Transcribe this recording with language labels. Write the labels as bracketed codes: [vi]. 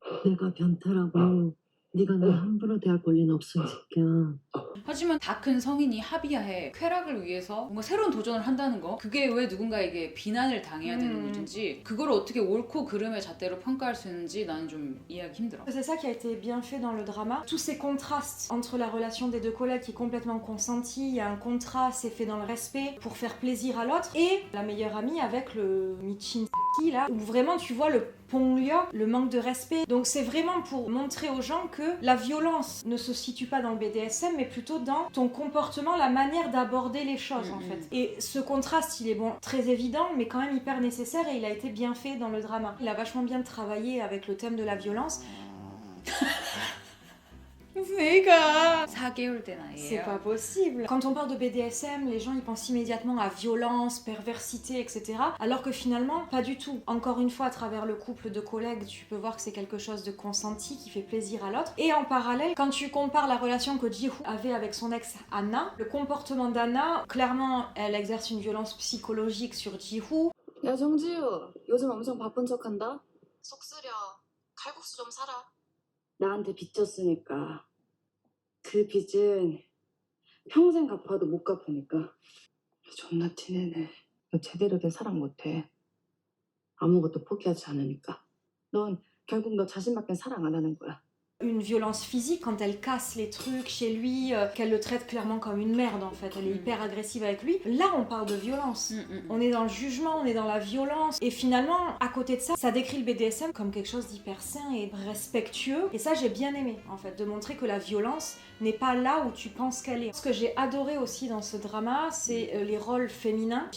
[ko] 내가 변태라고 네가 나 함부로 대할 권리는 없어 이 새끼야. 하지만 다 큰 성인이 합의하에 쾌락을 위해서 뭔가 새로운 도전을 한다는 거, 그게 왜 누군가에게 비난을 당해야 되는 문제인지, 그걸 어떻게 옳고 그름의 잣대로 평가할 수 있는지 나는 좀 이해하기 힘들어. [fr] C'est ça qui a été bien fait dans le drama. Tous ces contrastes entre la relation des deux collègues qui est complètement consentie, il y a un contrat, c'est fait dans le respect pour faire plaisir à l'autre, et la meilleure amie avec le Michin là, où vraiment tu vois le ponglio, le manque de respect. Donc c'est vraiment pour montrer aux gens que la violence ne se situe pas dans le BDSM, mais plutôt dans ton comportement, la manière d'aborder les choses en fait. Et ce contraste, il est bon, très évident, mais quand même hyper nécessaire, et il a été bien fait dans le drama. Il a vachement bien travaillé avec le thème de la violence. [ko] 내가 4개월 된 아이예요. [fr] C'est pas possible. Quand on parle de BDSM, les gens ils pensent immédiatement à violence, perversité, etc. Alors que finalement, pas du tout. Encore une fois, à travers le couple de collègues, tu peux voir que c'est quelque chose de consenti, qui fait plaisir à l'autre. Et en parallèle, quand tu compares la relation que Ji-Hoo avait avec son ex Anna, le comportement d'Anna, clairement, elle exerce une violence psychologique sur Ji-Hoo. [ko] 야 정지우, 요즘 엄청 바쁜 척한다. 속 쓰려. 칼국수 좀 사라. 나한테 빚졌으니까 그 빚은 평생 갚아도 못 갚으니까. 존나 티내네. 너 제대로 된 사랑 못해. 아무것도 포기하지 않으니까. 넌 결국 너 자신밖에 사랑 안 하는 거야. [fr] Une violence physique quand elle casse les trucs chez lui, qu'elle le traite clairement comme une merde en fait, elle est hyper agressive avec lui. Là on parle de violence, on est dans le jugement, on est dans la violence, et finalement à côté de ça, ça décrit le BDSM comme quelque chose d'hyper sain et respectueux, et ça j'ai bien aimé en fait, de montrer que la violence n'est pas là où tu penses qu'elle est. Ce que j'ai adoré aussi dans ce drama, c'est les rôles féminins.